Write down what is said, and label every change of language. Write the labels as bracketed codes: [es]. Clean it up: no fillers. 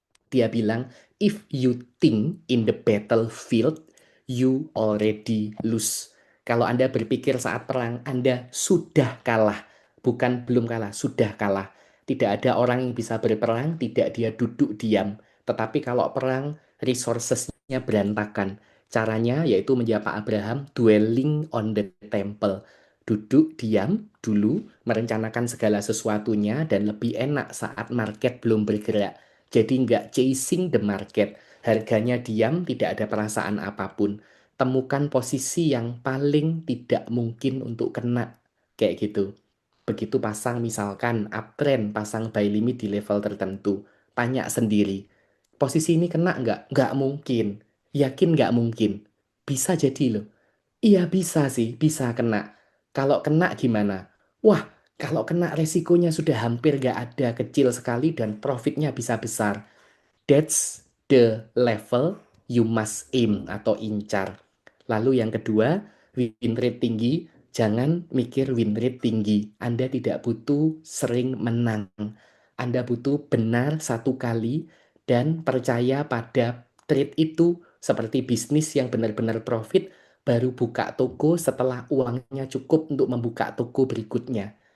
[en] Dia bilang, if you think in the battlefield, you already lose. [id] Kalau Anda berpikir saat perang, Anda sudah kalah. Bukan belum kalah, sudah kalah. Tidak ada orang yang bisa berperang, tidak dia duduk diam. Tetapi kalau perang, resourcesnya berantakan. Caranya yaitu menjadi Pak Abraham, [en] dwelling on the temple. [id] Duduk diam dulu, merencanakan segala sesuatunya, dan lebih enak saat market belum bergerak. Jadi nggak [en] chasing the market. [id] Harganya diam, tidak ada perasaan apapun. Temukan posisi yang paling tidak mungkin untuk kena. Kayak gitu. Begitu pasang misalkan uptrend, pasang buy limit di level tertentu. Tanya sendiri, posisi ini kena nggak? Nggak mungkin. Yakin nggak mungkin? Bisa jadi loh. Iya bisa sih, bisa kena. Kalau kena gimana? Wah, kalau kena resikonya sudah hampir nggak ada, kecil sekali dan profitnya bisa besar. [en] That's the level you must aim [id] atau incar. Lalu yang kedua, win rate tinggi. Jangan mikir win rate tinggi. Anda tidak butuh sering menang. Anda butuh benar satu kali dan percaya pada trade itu seperti bisnis yang benar-benar profit, baru buka toko setelah uangnya cukup untuk membuka toko berikutnya.